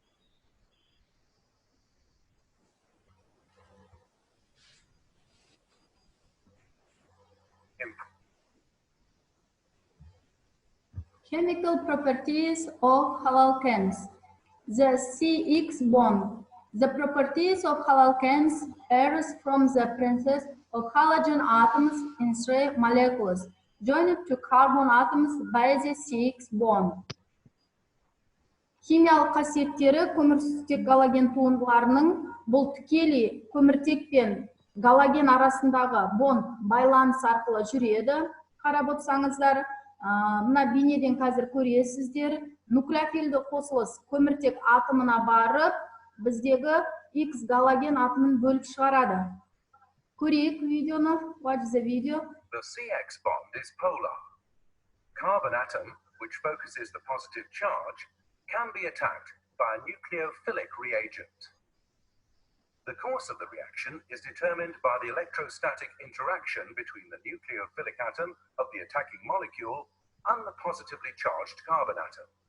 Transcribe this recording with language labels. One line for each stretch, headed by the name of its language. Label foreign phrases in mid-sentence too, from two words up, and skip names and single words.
English: Chemical properties of haloalkanes. The CX bond. The properties of haloalkanes arise from the presence of halogen atoms in 3 molecules joined to carbon atoms by the CX bond.
Kazakh: Химиялық қасиеттері көмірсутек галоген туындыларының бұл тікелей көміртек пен галоген арасындағы бонд байланыс арқылы жүреді. Қарап отырсаңыздар, мына бейнеден қазір көресіздер, нуклеофильді қосылыс көміртек атомына барып, біздегі X галоген атомын бөліп шығарады. Көрейік видеоны.
English: Watch the video. The CX bond is polar. Carbon atom, which focuses the positive charge, can be attacked by a nucleophilic reagent. The course of the reaction is determined by the electrostatic interaction between the nucleophilic atom of the attacking molecule and the positively charged carbon atom.